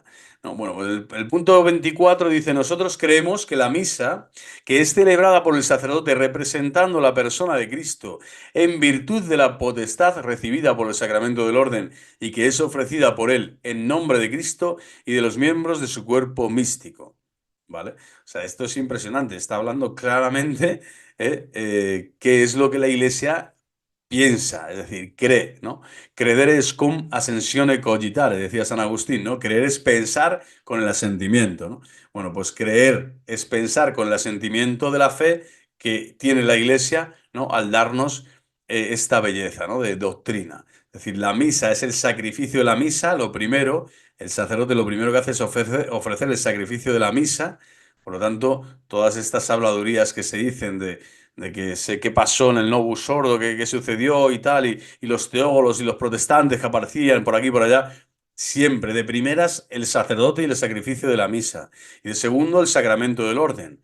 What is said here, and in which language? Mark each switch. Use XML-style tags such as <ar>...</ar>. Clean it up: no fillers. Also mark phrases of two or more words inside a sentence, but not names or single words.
<es>No, bueno, pues el punto 24 dice, nosotros creemos que la misa, que es celebrada por el sacerdote representando la persona de Cristo en virtud de la potestad recibida por el sacramento del orden y que es ofrecida por él en nombre de Cristo y de los miembros de su cuerpo místico. ¿Vale? O sea, esto es impresionante, está hablando claramente qué es lo que la Iglesia piensa, es decir, cree, ¿no?</es> <la>Credere es cum ascensione cogitare,</la> <es>decía San Agustín, ¿no? Creer es pensar con el asentimiento, ¿no? Bueno, pues creer es pensar con el asentimiento de la fe que tiene la Iglesia, ¿no? Al darnos esta belleza, ¿no? De doctrina. Es decir, la misa es el sacrificio de la misa, lo primero, el sacerdote lo primero que hace es ofrecer el sacrificio de la misa, por lo tanto, todas estas habladurías que se dicen de que sé qué pasó en el Novus Ordo, qué sucedió y tal, y los teólogos y los protestantes que aparecían por aquí y por allá, siempre de primeras el sacerdote y el sacrificio de la misa, y de segundo el sacramento del orden.</es>